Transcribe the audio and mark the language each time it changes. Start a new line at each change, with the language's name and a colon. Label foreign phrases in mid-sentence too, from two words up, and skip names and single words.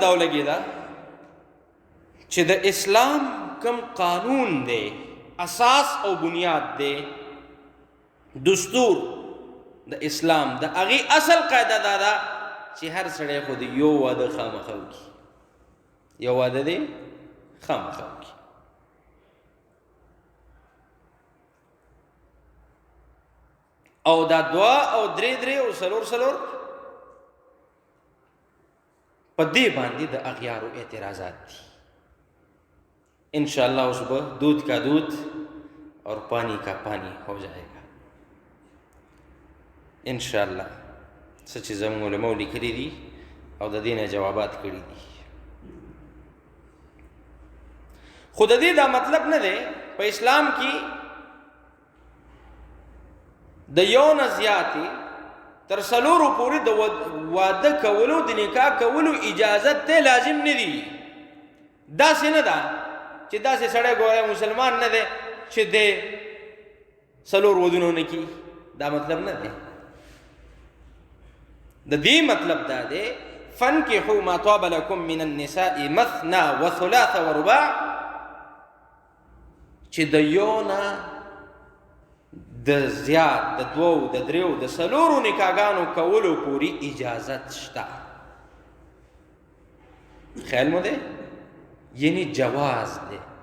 Pashto: دا ولګېده چې د اسلام کوم قانون دی، اساس او بنیاد دی، دستور د اسلام د هغې اصل قاعده دا ده چې هر سړی خو د یو واده خامخا وکړي، یو واده دی خامخا وکړي. او دا دوا او درې او څلور په دې باندې د اغیارو اعتراضات دي.
Urdu: انشاءاللہ اس پر دودھ کا دودھ اور پانی کا پانی ہو جائے گا انشاءاللہ.
Pashto: سچ زموږ علماء لیکلي دي او د دې نه جوابات کړي دي. خو د دې دا مطلب نه دی په اسلام کې د یو نه زیاتې تر څلورو پورې د واده کولو د نکاح کولو اجازت ته لازم نه دي. داسې نه ده چې داسې سړی ګوره مسلمان نه دی چې د څلور ودونه نه کي، دا مطلب نه دی. د دې مطلب دا دی
Arabic: فانکحوا ما طاب لکم من النساء مثنى وثلاث ورباع،
Pashto: چې د یو نه د زیات د دوو د دریو د څلورو نکاحګانو کولو پورې اجازت شته. خیال مو دی یعنی جواز دی.